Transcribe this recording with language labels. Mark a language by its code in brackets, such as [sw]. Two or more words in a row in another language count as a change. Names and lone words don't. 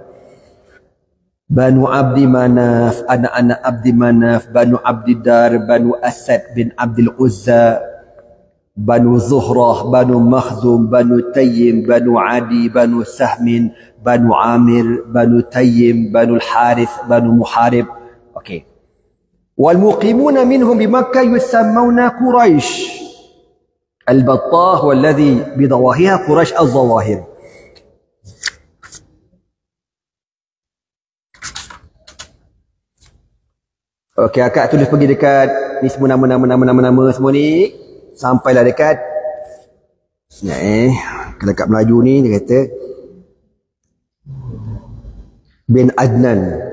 [ms] Banu Abdi Manaf, anak-anak Abdi Manaf, Banu Abdiddar, Banu Asad bin Abdul Uzza, Banu Zuhrah, Banu Makhzum, Banu Tayyim, Banu Adi, Banu Sahmin, Banu Amir, Banu Tayyim, Banu Al-Harith, Banu Muharib. Okey. [ar] والمقيمون منهم بمكة يسمون قريش. البطاح والذي بضواحيها قريش الظواهر. [ms] Okey, akak tulis pergi dekat ni semua nama semua ni, sampailah dekat kalau kat Melayu ni dia kata bin Adnan.